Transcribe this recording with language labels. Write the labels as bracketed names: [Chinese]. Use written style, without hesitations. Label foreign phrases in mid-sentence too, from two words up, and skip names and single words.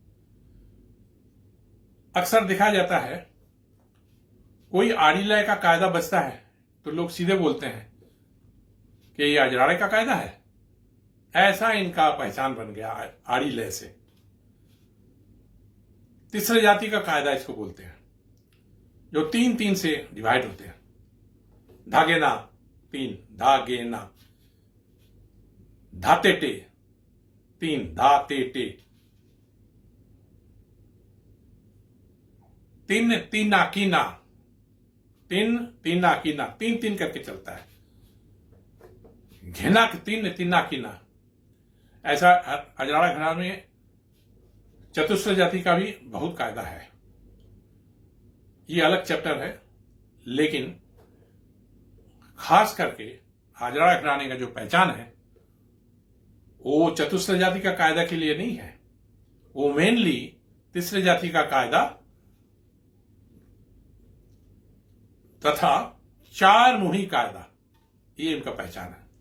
[Hindi] अक्सर देखा जाता है कोई आड़ी लय का कायदा बचता है तो लोग सीधे बोलते हैं कि ये अजराड़े का कायदा है, ऐसा इनका पहचान बन गया आड़ी लय से। तीसरे जाति का कायदा इसको बोलते हैं, जो 3-3 से डिवाइड होते हैं। धागेना 3, धागेना। धातेटे 3, धातेटे। 3 तीनाकीना, 3 तीनाकीना, 3-3 करके चलता है। घेना 3 तीनाकीना। ऐसा अजराड़ा घराने में चतुस्र जाति का भी बहुत कायदा है। ये अलग चैप्टर है, लेकिन खास करके अजराड़ा घराने का जो पहचान है वो चतुस्र जाति का कायदा के लिए नहीं है, वो मेनली तीसरे जाति का कायदा तथा 4 मुही कायदा, ये इनका पहचान है।